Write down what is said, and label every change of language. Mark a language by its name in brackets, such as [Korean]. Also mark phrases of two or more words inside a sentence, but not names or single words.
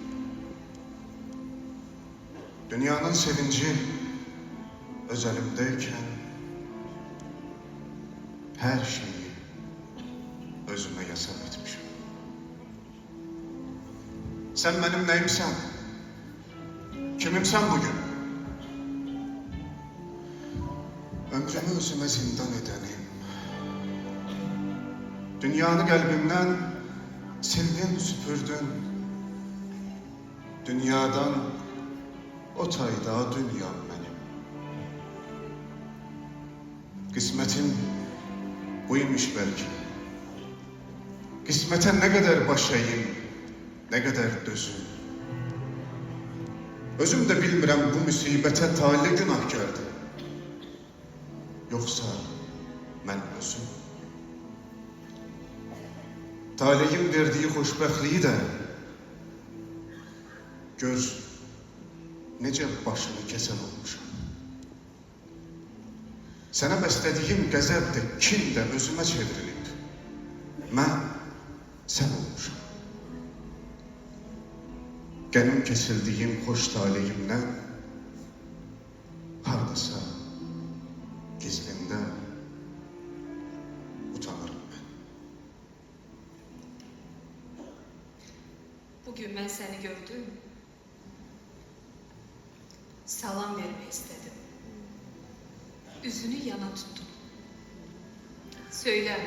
[Azerbaijani] Dünyanın sevinci öz əlimdəykən hər şeyi özümə yasaq etmişim. Sən mənim nəyimsən? Kimimsən bugün? [Turkish] Ömrümü özüme zindan edenim. Dünyanı kalbimden sildin, süpürdün. Dünyadan o tayda dünyam benim. Kısmetim buymuş belki. Kısmete ne kadar baş eğim, ne kadar dözüm. [Azerbaijani] Özüm de bilmirəm bu müsibete talih günahkardır. [Turkish] Yoksa mən özüm. [Azerbaijani] Talihim verdiği xoşbəxtliyi də gör necə başını kəsən olmuşam. Sənə bəslədiyim qəzəb də, kin də özümə çevrilib. Mən sən olmuşam. Qənim kesildiyim xoş talihimdən hardasa [Turkish] gizlimde utanırım ben. Bugün ben seni gördüm. Salam vermek istedim. Üzünü yana tuttum. Söyle.